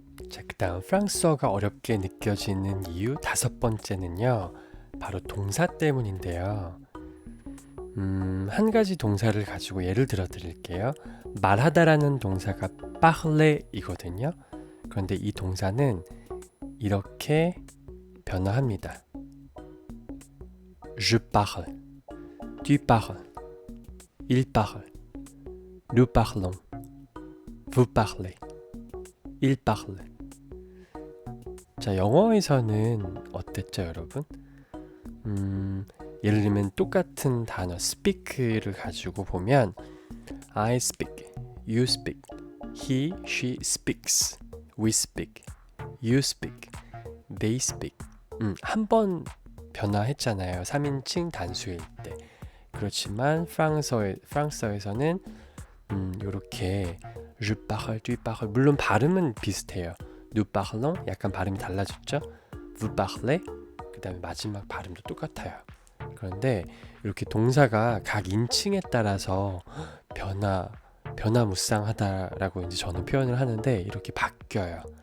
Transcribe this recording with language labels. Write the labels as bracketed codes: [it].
[ko] 자, 그 다음 프랑스어가 어렵게 느껴지는 이유 다섯 번째는요, 바로 동사 때문인데요. 한 가지 동사를 가지고 예를 들어 드릴게요. 말하다라는 동사가 parler이거든요. 그런데 이 동사는 이렇게 변화합니다. [fr] Je parle, tu parles, il parle, nous parlons, vous parlez, il parle. [ko] 자, 영어에서는 어땠죠, 여러분? 예를 들면 똑같은 단어 speak를 가지고 보면 [en] I speak, you speak, he, she speaks, we speak, you speak, they speak. [ko] 한 번 변화했잖아요. 3인칭 단수일 때. 그렇지만 프랑스어에서는 요렇게 [fr] je parle, tu parles. [ko] 물론 발음은 비슷해요. [fr] nous parlons [ko] 약간 발음이 달라졌죠. [fr] vous parlez [ko] 그 다음에 마지막 발음도 똑같아요. 그런데 이렇게 동사가 각 인칭에 따라서 변화무쌍하다라고 이제 저는 표현을 하는데 이렇게 바뀌어요.